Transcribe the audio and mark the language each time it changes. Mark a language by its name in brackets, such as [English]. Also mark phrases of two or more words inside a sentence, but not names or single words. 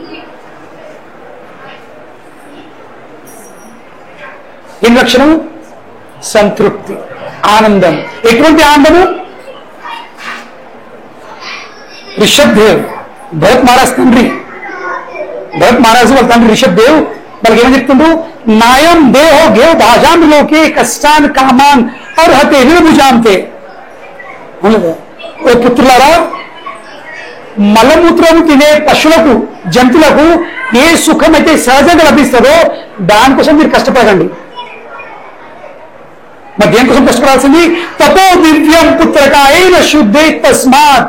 [Telugu] ఏం లక్షణం? సంతృప్తి, ఆనందం. ఎటువంటి ఆనందము? రిషబ్ దేవ్, భరత్ మహారాజ్ తండ్రి, భరత్ మహారాజు వాళ్ళ తండ్రి రిషబ్ దేవ్ వాళ్ళకి ఏమని చెప్తుండ్రు? [Sanskrit] नायम देहो घेव भाजाम लोके कष्टान कामान और हते निर्भुजांते. [Telugu] ఓ పుత్రులారా, మలమూత్రము తినే పశువులకు జంతువులకు ఏ సుఖం అయితే సహజంగా లభిస్తుందో దానికోసం మీరు కష్టపడండి. మరి దేనికోసం కష్టపడాల్సింది? [Sanskrit] తపో దివ్యం పుత్రకాయన శుద్ధే తస్మాత్.